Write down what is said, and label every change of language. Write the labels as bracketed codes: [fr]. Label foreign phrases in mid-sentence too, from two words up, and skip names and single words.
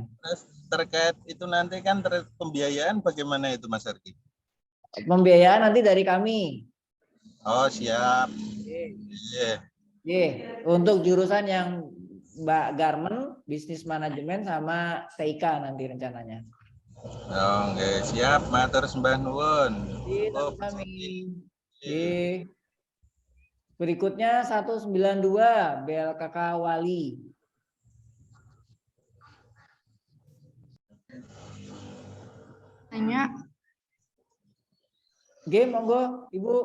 [id] Terus terkait itu nanti kan pembiayaan bagaimana itu Mas Arki? Pembiayaan nanti dari kami. Oh siap. Untuk jurusan yang Mbak Garmen, bisnis manajemen sama TIK nanti rencananya. Oh, okay. Siap, [jv] matur sembah nuwun. [id] Kami. Berikutnya 192 BLKK Wali. Tanya. [jv] Monggo, Ibu.